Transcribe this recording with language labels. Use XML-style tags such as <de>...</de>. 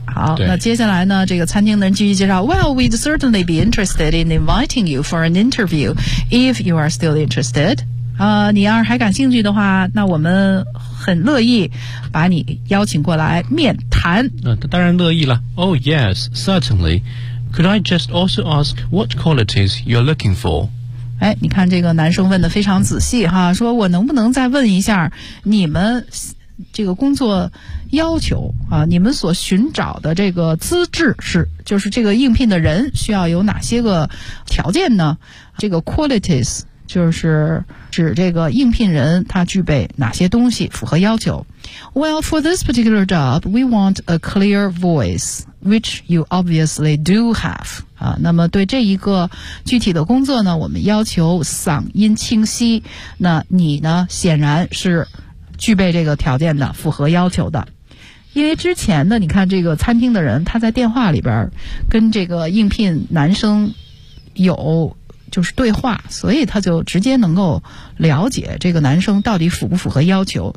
<zh>好，那接下来呢这个餐厅的人继续介绍，</zh> <en>Well, we'd certainly be interested in inviting you for an interview if you are still interested。</en> <zh>你要是还感兴趣的话，那我们很乐意把你邀请过来面谈。当然乐意了。</zh> <en>Oh yes, certainly. Could I just also ask what qualities you're looking for?</en> <zh>哎，你看这个男生问得非常仔细哈，说我能不能再问一下你们这个工作要求啊？你们所寻找的这个资质是，就是这个应聘的人需要有哪些个条件呢？这个 qualities 就是指这个应聘人他具备哪些东西符合要求。</zh> <en>Well, for this particular job, we want a clear voice, which you obviously do have.</en> <zh>啊，那么对这一个具体的工作呢，我们要求嗓音清晰，那你呢显然是具备这个条件的，符合要求的。因为之前呢你看这个餐厅的人他在电话里边跟这个应聘男生有就是对话，所以他就直接能够了解这个男生到底符不符合要求。</zh>